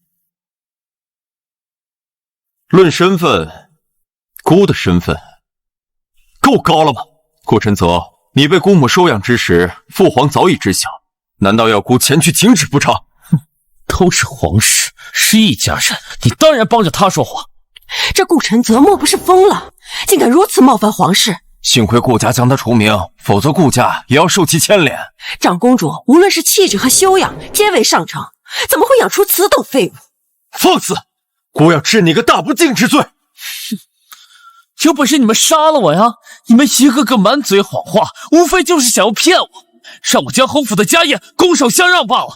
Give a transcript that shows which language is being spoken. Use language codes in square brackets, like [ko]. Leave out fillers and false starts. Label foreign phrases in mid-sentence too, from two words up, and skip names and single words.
[zh] 论身份，姑的身份够高了吧？顾晨泽，你被姑母收养之时，父皇早已知晓，难道要姑前去停止不成？都是皇室，是一家人，你当然帮着他说话。这顧晨澤莫不是瘋了，竟敢如此冒犯皇室？幸虧顧家将他除名，否則顧家也要受其牽連。長公主無論是氣質和修養，皆為上乘，怎麼會養出此等廢物？放肆！姑要治你個大不敬之罪！有本事你們殺了我呀！你們一個個滿嘴謊話，無非就是想要騙我，讓我將侯府的家業拱手相讓罷了。